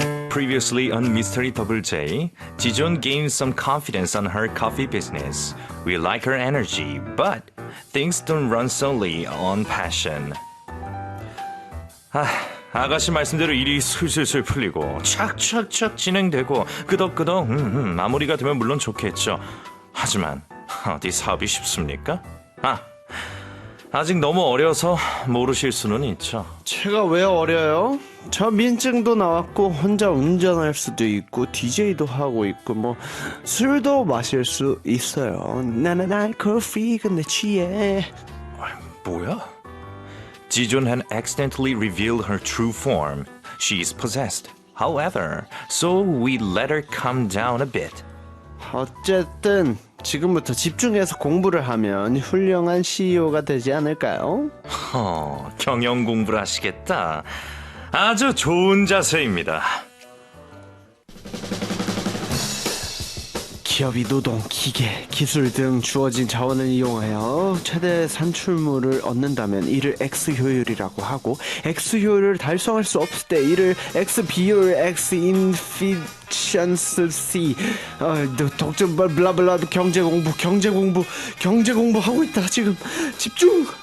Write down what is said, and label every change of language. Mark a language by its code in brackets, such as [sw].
[en] Previously on Mystery Double J, Jijeon gained some confidence on her coffee business. We like her energy, but things don't run solely on passion. [ko] 아가씨 말씀대로 일이 술술술 풀리고 착착착 진행되고 끄덕끄덕 마무리가 되면 물론 좋겠죠. 하지만 어디 사업이 쉽습니까? 아직 너무 어려서 모르실 수는 있죠. 제가 왜 어려요? 저 민증도 나왔고 혼자 운전할 수도 있고 DJ도 하고 있고 뭐 술도 마실 수 있어요. 나는 알코올 프리 근데 취해. 뭐야? [en] Jijeon had accidentally revealed her true form. She is possessed. However, so we let her calm down a bit. [ko] 어쨌든 지금부터 집중해서 공부를 하면 훌륭한 CEO가 되지 않을까요? 경영 공부를 하시겠다. 아주 좋은 자세입니다. 기업이 노동, 기계, 기술 등 주어진 자원을 이용하여 최대 산출물을 얻는다면 이를 X 효율이라고 하고 X 효율을 달성할 수 없을 때 이를 X 비율, X 인피션스 C 독점 블라블라 경제 공부 하고 있다 지금 집중.